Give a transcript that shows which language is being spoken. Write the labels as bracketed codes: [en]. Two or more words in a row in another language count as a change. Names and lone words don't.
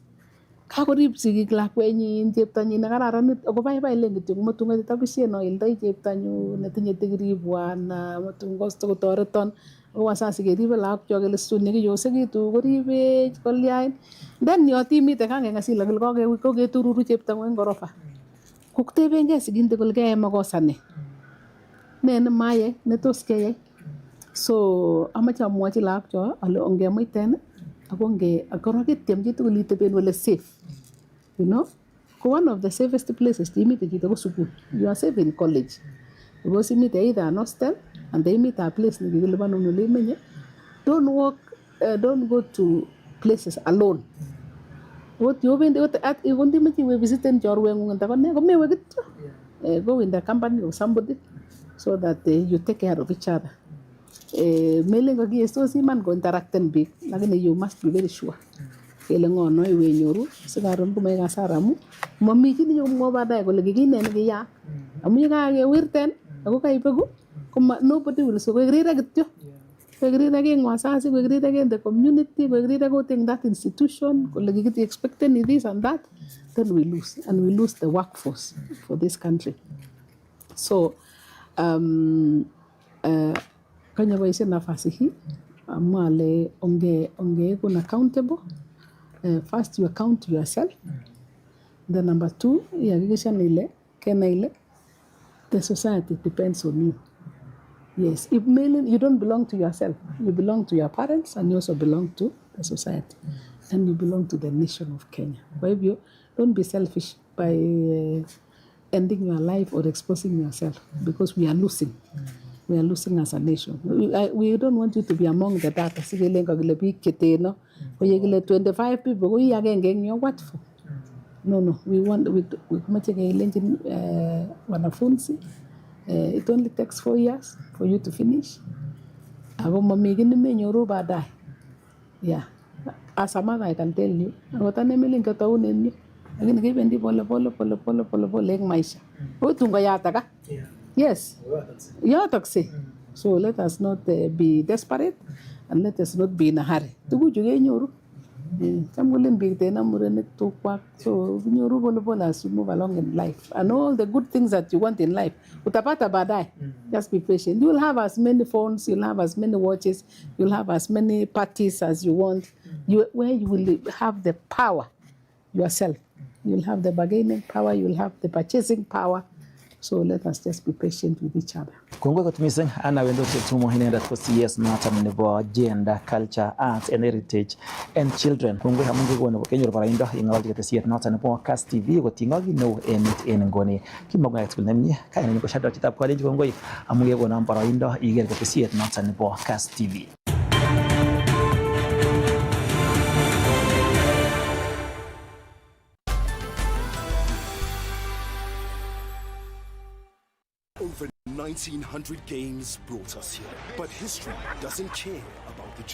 [kln] Kakorib sigik lakwenyin cheptonyin nekararanit ako baibai len kityo matun kotabisien oildoi cheptonyu netinye degree bwana matun kotoreton ako wasasi keribe lagokchok kele situn yekiyosekitu koribech kolyain then yotimite kangengasil kole koketururu cheptongu eng gorofa koktebengei sigindet kole keyai makosa ne nemayai netos keyai. So amache amwochi lagokchok ale ongemuiten ako korok ityem chitugul iteben ole safe, [en] you know. [kln] Ko [en] one of the safest places [kln] imite chito ko sukul. [en] You are safe in college because imite either an hostel and imite a place [kln] nekikilipanun ole imenye. [en] Don't go to places alone. What you [kln] obendi at ikondimeche iwe visiten chorwengung ndakone komewe kityo. [en] Go in the company of somebody so that you take care of each other. [kln] Melen kakiyestos iman ko interacten biik lakini [en] you must be very sure [kln] kele ng'o no iwe nyoru sikaron komae kasara amu mami chi nenyomwo baadaye kole kikine nekiyaak amu yekakewirten ako kaibeku [en] nobody will [kln] so kokerire kityo kokerire eng wasasi kokerire eng [en] the community [kln] kokerire kot eng [en] that institution [kln] kole kikiti expecteni [en] this and that, then we lose the workforce for this country. [kln] So kanya boishe [sw] nafasi hii [kln] amwale ongeekun accountable. [en] First you account yourself, then number 2 [kln] ihakikisha ile kena ile [en] the society depends on you. Yes, if you don't belong to yourself, you belong to your parents and you also belong to the society and you belong to the nation of Kenya. [sw] Kwa hivyo [en] don't be selfish by ending your life or exposing yourself because we are losing. We are losing as a nation. We don't want you to be among the data. [kln] Sigele ngakile biik cheteno. Koyekile [en] 25 people [kln] ko agenge eng yo [en] what for? [kln] No. We mache kelenjin wanafunzi. [en] It only takes 4 years for you to finish. [kln] Ako mami kii nemenyoru baadaye. [en] Yeah. As a mother I can tell you. [kln] Ako tanemilin kataunen yu. [sw] Lakini kibendi pole eng maisha. [kln] Utun koyataka. Yes, yotoksei. [en] So let us not be desperate and let us not be in a hurry. [kln] Tuguchu kenyoru. Cham kolen biik tena murenik tukwak. [en] So [kln] nyoru pole [en] as you move along in life. And all the good things that you want in life, [sw] utapata baadaye. [en] Just be patient. You will have as many phones, you'll have as many watches, you'll have as many parties as you want. Where you will have the power yourself. You'll have the bargaining power, you'll have the purchasing power. So let us just be patient with each other. [kln] Kongoi kot mising ana wendo chetumo inendet ko CS noton nebo Gender, Culture, Arts and Heritage and Children. Kongoi amun kekonu kenyor baraindo ing'ololchi ketesiet noton nebo Kass TV koting'ok kit neu emet en nguni. Kimokoi tugul nemie kainenyin ko Shadrack chitab kolenji kongoi amun kekonon baraindo iker ketesiet noton nebo Kass TV. [en] Over 1900 games brought us here, but history doesn't care about the journey.